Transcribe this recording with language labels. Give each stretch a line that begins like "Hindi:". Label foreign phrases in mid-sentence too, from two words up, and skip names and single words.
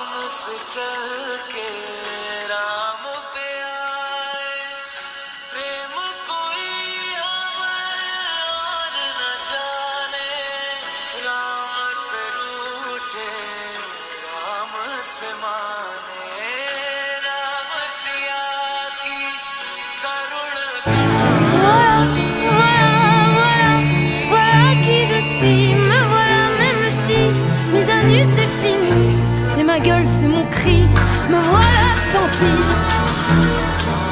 Hindi: से चल के राम पे आए प्रेम कोई हमें और न जाने राम से रूठे राम से माने राम सिया की करुण
French: Voilà, voilà, voilà, voilà qui je suis. Me voilà même si mise à nu c'est fini. C'est ma gueule, c'est mon cri. Me voilà, tant pis.